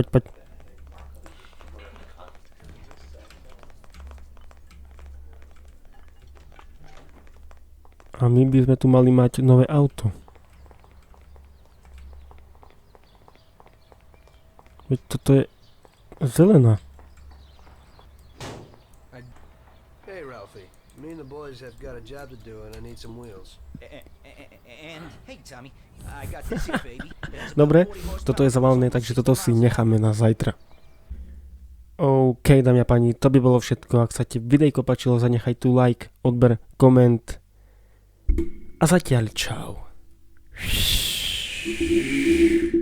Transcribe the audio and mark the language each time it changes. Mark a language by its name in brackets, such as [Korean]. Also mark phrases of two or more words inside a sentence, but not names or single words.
[Slovak] A my by sme tu mali mať nové auto. Veď toto je zelená. [English] Hey Ralphie, me and the boys have got a job to do and I need some wheels. And hey Tommy, I got this here baby. [Slovak] Dobre, toto je zabavné, takže toto si necháme na zajtra. OK, dámy a páni, to by bolo všetko. Ak sa ti videjko páčilo, zanechaj tu like, odber, koment. A zatiaľ čau.